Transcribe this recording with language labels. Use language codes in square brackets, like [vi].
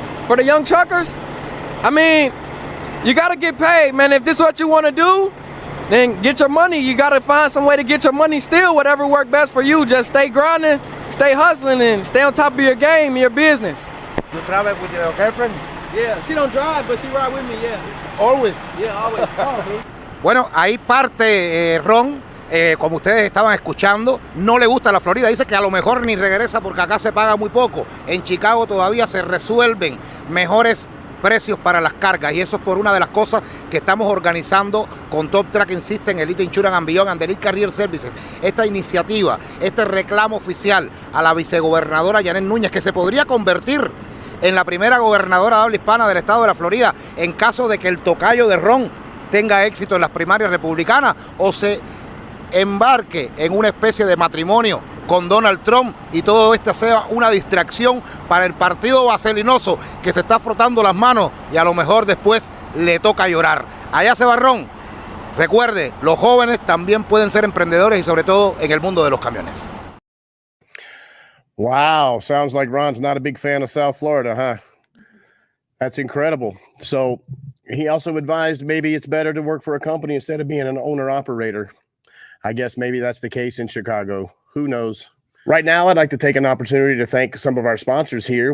[en] For the young truckers, I mean, you gotta get paid, man. If this is what you want to do, then get your money. You gotta find some way to get your money still, whatever works best for you. Just stay grinding, stay hustling, and stay on top of your game, your business. You travel with your girlfriend? Yeah, she don't drive, but she ride with me, yeah. Always. Yeah, always. [es] Bueno, ahí parte Ron, como ustedes estaban escuchando, no le gusta la Florida. Dice que a lo mejor ni regresa porque acá se paga muy poco. En Chicago todavía se resuelven mejores precios para las cargas, y eso es por una de las cosas que estamos organizando con Top Tracking System, Elite Insurance and Beyond, and Elite Carrier Services. Esta iniciativa, este reclamo oficial a la vicegobernadora Yanet Núñez, que se podría convertir en la primera gobernadora de habla hispana del estado de la Florida en caso de que el tocayo de Ron tenga éxito en las primarias republicanas o se embarque en una especie de matrimonio con Donald Trump y todo esto sea una distracción para el partido vaselinoso que se está frotando las manos y a lo mejor después le toca llorar. Allá se va Ron. Recuerde, los jóvenes también pueden ser emprendedores y sobre todo en el mundo de los camiones. [en] Wow, sounds like Ron's not a big fan of South Florida, huh? That's incredible. So he also advised maybe it's better to work for a company instead of being an owner-operator. I guess maybe that's the case in Chicago. Who knows? Right now, I'd like to take an opportunity to thank some of our sponsors here.